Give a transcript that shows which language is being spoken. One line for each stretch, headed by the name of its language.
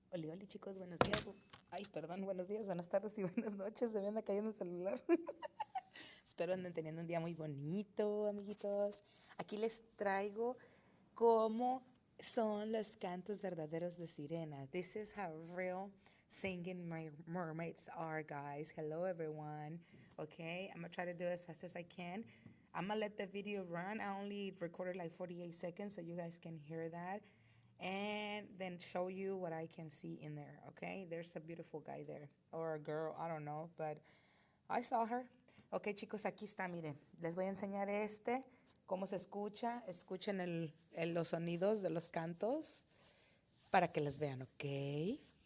Spanish: Hola, hola chicos, buenos días. Ay, perdón, buenos días, buenas tardes y buenas noches. Se me anda cayendo el celular. Espero anden teniendo un día muy bonito, amiguitos. Aquí les traigo cómo son los cantos verdaderos de sirena.
English: This is how real singing mermaids are, guys. Hello, everyone. Okay, I'm gonna try to do it as fast as I can. I'm gonna let the video run. I only recorded like 48 seconds so you guys can hear that. And then show you what I can see in there, okay? There's a beautiful guy there, or a girl, I don't know, but I saw her.
Spanish: Ok, chicos, aquí está, miren. Les voy a enseñar cómo se escucha. Escuchen los sonidos de los cantos para que les vean, ok.